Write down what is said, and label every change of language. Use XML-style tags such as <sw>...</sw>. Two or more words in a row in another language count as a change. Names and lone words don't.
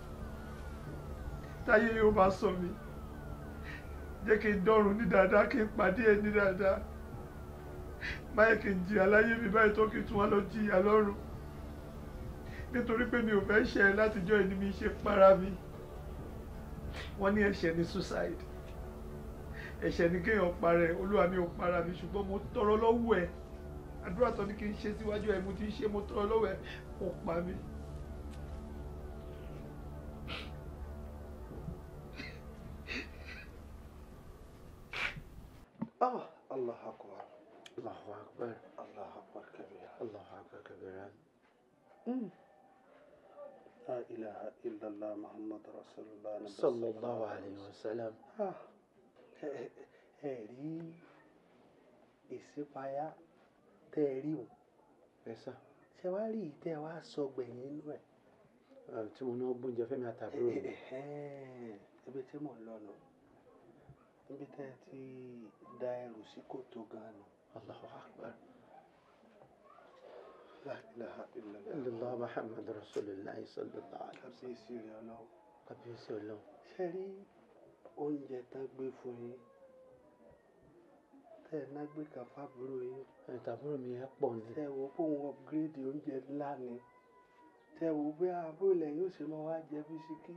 <yo>táyé yóò bá sọ mi jẹ́ kí n dọ́run ní dáadáa kí n pàdé ẹ ní dáadáa báyìí kí n jìyà láyé mi báyìí tó kí n tún wá lọ jìyà lọ́run nítorí pé mi ò fẹ́ ṣe ẹ látijọ́ ẹni mi ṣe para mi wọ́n ní ẹ̀ṣẹ̀ ní suicide ẹ̀ṣẹ̀ ní kéèyàn parẹ́ olúwa mi ò para mi ṣùgbọ́n mo tọrọ lọ́wọ́ ẹ̀ àdúrà tó ní kí n ṣe síwájú ẹ̀ mo ti ṣe mo tọrọ lọ́wọ́ ẹ̀ kò pa mí.</yo> <ar>الله أكبر الله أكبر الله أكبر كبيرا الله أكبر كبيرا لا إله إلا الله محمد رسول الله صلى الله عليه وسلم.</ar> <yo>ẹ rí ìṣípayá tẹ́ ẹ rí o ṣe wá rí ìtẹ́ wa sọ gbẹ̀yìn inú ẹ̀. Tí mo ná gbóúnjẹ fẹ́mi àtàbúrò mi. Ibi tí mò ń lọ nù. Níbi tẹ́ ẹ ti da ẹrù sí kòtò gan-an.</yo> <ar>الله أكبر. لا إله إلا الله محمد رسول الله صلى الله عليه وسلم.</ar> <yo>Kábíyèsí rẹ̀ ọlọ́run. Kábíyèsí ọlọ́run. Ṣé rí oúnjẹ tán gbé fún yín? Tẹ́ ẹ ná gbé kan fábúrò yín. Àtàbúrò mi ẹ pọ̀ ní. Tẹ́ ẹ wo pé òun upgrade oúnjẹ ńlá ni. Tẹ́ ẹ wo pé àbúrò lẹ́yìn òsè máa wá jẹ bisikí.</yo>